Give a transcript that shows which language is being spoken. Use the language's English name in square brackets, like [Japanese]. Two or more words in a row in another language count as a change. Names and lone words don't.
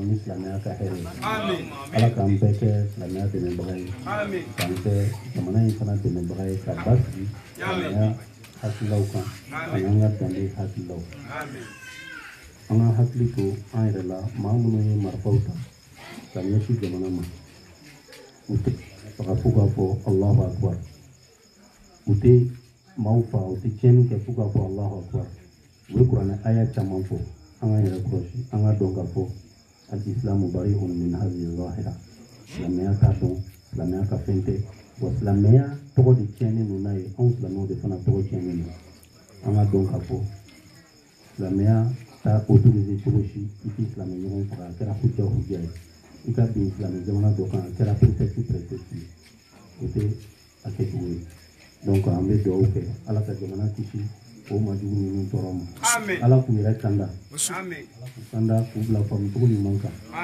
[Bambara] ni silamɛya ka hɛrɛ ye ala k'an bɛɛ kɛ silamɛya dɛmɛbaga ye k'an kɛ jamana in fana dɛmɛbaga ye ka basigi silamɛya hakilaw kan ani an ka danbe hakilaw an ka hakili to an yɛrɛ la maa minnu ye marifaw ta ka ɲɛsin jamana ma u tɛ faga fo k'a fɔ [Arabic] الله أكبر [Bambara] u tɛ maaw faga u tɛ tiɲɛni kɛ fo k'a fɔ [Arabic] الله أكبر [Bambara] u bɛ kuranɛ aya caman fɔ an ka yɛrɛ kɔlɔsi an ka dɔn k'a fɔ [Arabic] الإسلام بريء من هذه الظاهرة [Bambara] silamɛya t'a dɔn silamɛya ka fɛn tɛ wa silamɛya tɔgɔ de tiɲɛnen don n'a ye anw silamɛw de fana tɔgɔ tiɲɛnen don an ka dɔn k'a fɔ silamɛya t'a autorisé cogo si i tɛ silamɛ ɲɔgɔn faga a kɛra hujja ye i ka bin silamɛ jamana dɔ kan a kɛra prétexte ye o tɛ a kɛcogo ye donc an bɛ dugawu kɛ ala ka jamana kisi o majugu ninnu tɔɔrɔ ma ala k'u yɛrɛ kanda ala k'u kanda k'u bila faamucogo ɲuman kan